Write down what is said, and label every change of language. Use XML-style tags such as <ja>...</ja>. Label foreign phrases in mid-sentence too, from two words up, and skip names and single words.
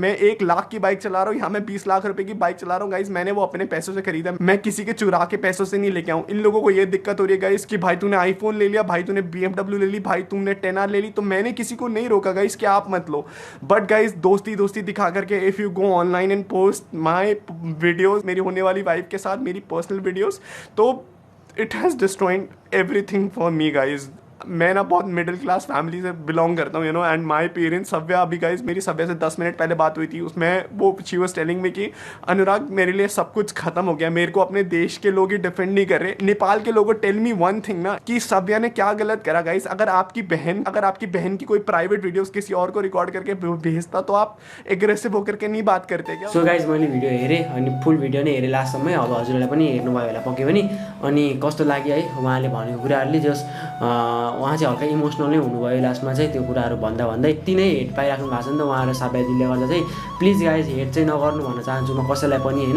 <hi>मैं 1 लाख की बाइक चला रहा हूँ या मैं 20 लाख रुपए की बाइक चला रहा हूँ गाइज, मैंने वो अपने पैसों से खरीदा, मैं किसी के चुरा के पैसों से नहीं लेके आऊँ। इन लोगों को ये दिक्कत हो रही है गाइज कि भाई तूने आईफोन ले लिया, भाई तूने BMW ले ली, भाई तुमने 10R ले ली, तो मैंने किसी को नहीं रोका गाइज कि आप मत लो।</hi> <en>but guys</en> <hi>दोस्ती दिखा करके</hi> <en>if you go online and post my videos,</en> <hi>मेरी होने वाली वाइफ के साथ मेरी पर्सनल वीडियोज़, तो</hi> <en>it has destroying everything for me guys.</en> <hi>मैं ना बहुत मिडिल क्लास फैमिली से बिलोंग करता हूँ,</hi> <en>you know, and my parents.</en> <hi>सव्या अभी गाइज मेरी सव्या से 10 मिनट पहले बात हुई थी, उसमें वो</hi> <en>she was telling me</en> <hi>कि अनुराग मेरे लिए सब कुछ खत्म हो गया, मेरे को अपने देश के लोग ही डिफेंड नहीं कर रहे। नेपाल के लोगों</hi> <en>tell me one thing</en> <hi>ना कि सव्या ने क्या गलत करा गाइज। अगर आपकी बहन की कोई प्राइवेट वीडियोस किसी और को रिकॉर्ड करके भेजता तो आप एग्रेसिव होकर के नहीं बात करते क्या?</hi> <en>so guys</en> <ne>मैले भिडियो हेरेँ अनि</ne> <en>full video</en> <ne>नै हेरेँ लास्टसम्मै। अब हजुरहरूलाई पनि हेर्नुभयो होला पक्कै पनि। अनि कस्तो लाग्यो है उहाँले भनेको कुराहरूले, जस उहाँ चाहिँ हल्का इमोसनल नै हुनुभयो लास्टमा चाहिँ त्यो कुराहरू भन्दै यति नै हेट पाइराख्नु भएको छ नि त उहाँ र साब्यादीले गर्दा चाहिँ।</ne> <en>please guys hate</en> <ne>चाहिँ नगर्नु भन्न चाहन्छु म कसैलाई पनि होइन।</ne>